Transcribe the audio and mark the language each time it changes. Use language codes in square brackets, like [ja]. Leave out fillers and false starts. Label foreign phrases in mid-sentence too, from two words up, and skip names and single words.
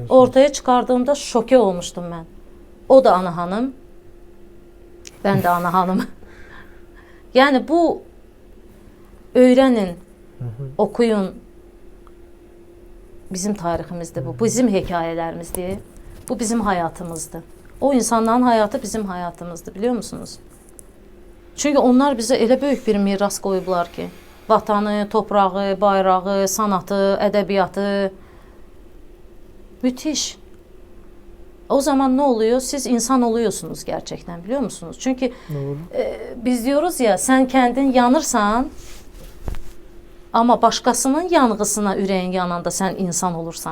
[tr] Ortaya çıkardığımda şoke olmuştum ben. O da Ana Hanım, ben de Ana Hanım. Yani bu öğrenin, okuyun. [az] bizim tariximizdir bu. Bizim hekayələrimizdir. Bu bizim həyatımızdır. O insanların həyatı bizim həyatımızdır, [tr] biliyor musunuz? [az] Çünki onlar bizə elə böyük bir miras qoyublar ki, vatanı, toprağı, bayrağı, sanatı, ədəbiyyatı. [tr] Müthiş. O zaman ne oluyor? Siz insan oluyorsunuz gerçekten, biliyor musunuz? Çünkü biz diyoruz ya, [az] sen kendin yanırsan ama başkasının yanğısına üreğin yananda sen insan olursan.